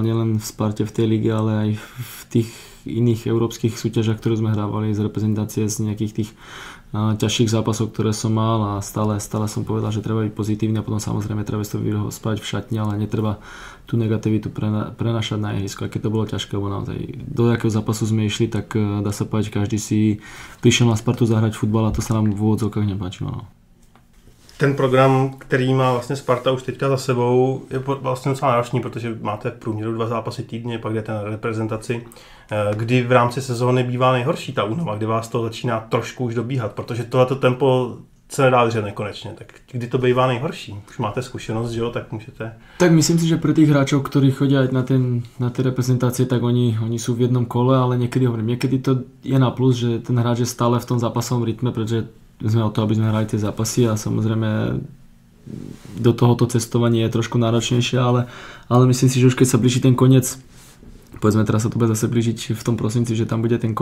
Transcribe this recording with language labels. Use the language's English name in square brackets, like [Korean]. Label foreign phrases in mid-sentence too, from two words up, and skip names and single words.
[Slovak] nielen v Sparte v tej lige, ale aj v tých iných európskych súťažach, ktoré sme hrávali z reprezentácie, z nejakých tých ťažších zápasov, ktoré som mal a stále som povedal, že treba byť pozitívny a potom samozrejme treba to spraviť v šatni, ale netreba tú negativitu prenašať na ihrisko, aj keď to bolo ťažké, lebo naozaj do jakého zápasu sme išli, tak dá sa povedať, každý si prišiel na Spartu zahrať futbal a to sa nám v úvodzovkách nepáčilo. [Czech] No. Ten program, který má vlastně Sparta už teďka za sebou, je vlastně docela náročný, protože máte v průměru 2 zápasy týdně, pak jdete na reprezentaci, kdy v rámci sezóny bývá nejhorší ta únava, kdy vás to začíná trošku už dobíhat, protože tohleto tempo se nedá držet nekonečně. Tak kdy to bývá nejhorší? Už máte zkušenost, že jo, tak můžete... [Slovak] Tak myslím si, že pre tých hráčov, ktorí chodia aj na tie reprezentácie, tak oni sú v jednom kole, ale niekedy to je na plus, že ten hráč je stále v tom zápasovom rytme, pretože sme o to, aby sme hrali tie zápasy a samozrejme do tohoto cestovania je trošku náročnejšie, ale myslím si, že už keď sa blíži ten koniec, povedzme teraz sa to bude zase blížiť v tom prosinci, že tam bude ten